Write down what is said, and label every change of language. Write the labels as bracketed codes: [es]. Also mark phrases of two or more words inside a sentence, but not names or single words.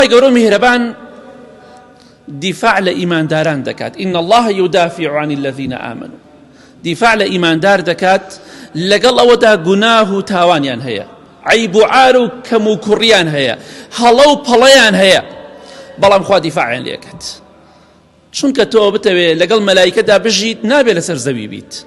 [ckb] گەورە میهرەبان دیفاع لە ئیمانداران دەکات. [ar] إن الله يدافع عن الذين آمنوا. [ckb] دیفاع لە ئیماندار دەکات لەگەڵ ئەوەدا گوناه و تاوانیان هەیە، عیب و عار و کەم و کوڕیان هەیە، هەڵە و پەڵەیان هەیە، بەڵام خوا دیفاعیان لێکات. چونکە تۆ بتەوێ لەگەڵ مەلایکەدا بژیت نابێ لەسەر زەوی بیت.